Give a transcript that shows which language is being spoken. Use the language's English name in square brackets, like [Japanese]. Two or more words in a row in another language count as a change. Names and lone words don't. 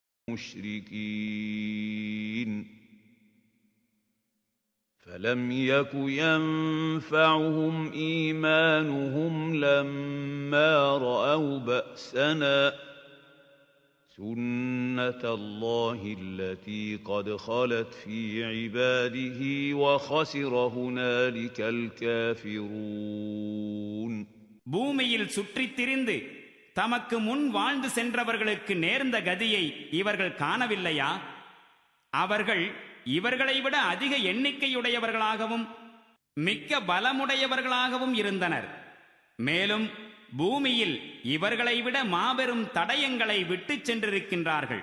[Arabic] المشركين فلم يك ينفعهم إيمانهم لما رأوا بأسنا سُنَّةَ اللَّهِ الَّتِي قَدْ خَلَتْ فِي عِبَادِهِ وَخَسِرَ هُنَالِكَ الْكَافِرُونَ [Tamil] பூமியில் சுற்றித் திரிந்து தமக்கு முன் வாழ்ந்து சென்றவர்களுக்கு நேர்ந்த கதியை இவர்கள் காணவில்லையா? அவர்கள் இவர்களை விட அதிக எண்ணிக்கையுடையவர்களாகவும் மிக்க பலமுடையவர்களாகவும் இருந்தனர். மேலும் பூமியில் இவர்களை விட மாபெரும் தடயங்களை விட்டுச் சென்றிருக்கின்றார்கள்.